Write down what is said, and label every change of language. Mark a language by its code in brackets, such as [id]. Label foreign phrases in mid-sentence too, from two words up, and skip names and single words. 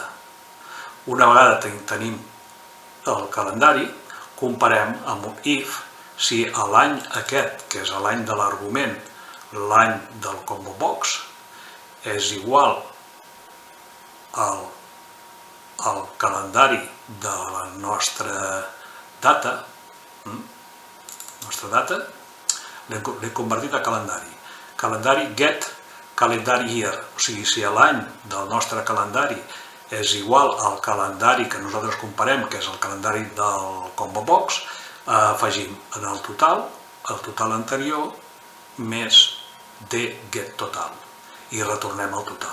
[ca] Una vegada tenim el calendari, comparem amb un if si l'any aquest, que és l'any de l'argument, l'any del [en] combo box, [ca] és igual al calendari de la nostra data, l'hem convertit a calendari. [en] Calendari get calendar year, [ca] o sigui, si l'any del nostre calendari és igual al calendari que nosaltres comparem, que és el calendari del [en] combo box, [ca] afegim en el total anterior més dGet total i retornem el total.